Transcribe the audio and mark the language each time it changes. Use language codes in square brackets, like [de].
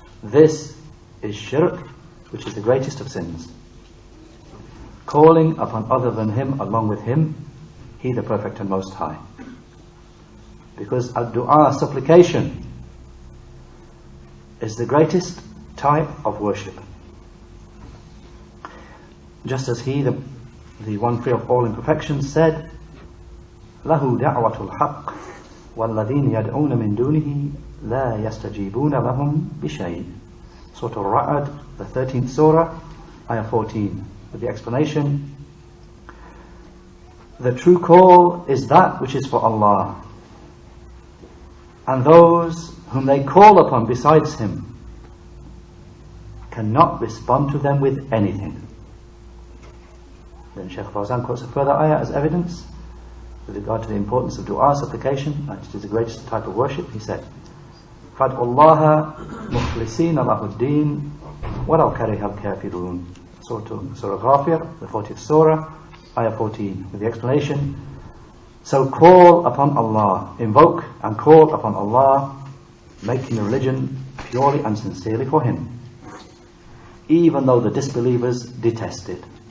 [en] This is shirk, which is the greatest of sins. Calling upon other than Him along with Him, He the Perfect and Most High. Because ad-du'a, supplication, is the greatest type of worship. Just as He, the one free of all imperfections, said, [ar] له دعوة الحق والذين يدعون من دونه لا يستجيبون لهم بشيء. [en] Surah Al-Ra'd, the 13th surah, ayah 14, with the explanation: the true call is that which is for Allah, and those whom they call upon besides Him cannot respond to them with anything. Then Sheikh Fawzan quotes a further ayah as evidence with regard to the importance of dua, supplication, and it is the greatest type of worship. He said, [ar] فَادْعُوا اللَّهَ مُخْلِصِينَ لَهُ الدِّينَ وَلَوْ كَرِهَ الْكَافِرُونَ. [en] Surah Ghafir, the 40th surah, ayah 14, with the explanation: so call upon Allah, invoke and call upon Allah, making the religion purely and sincerely for Him, even though the disbelievers detest it.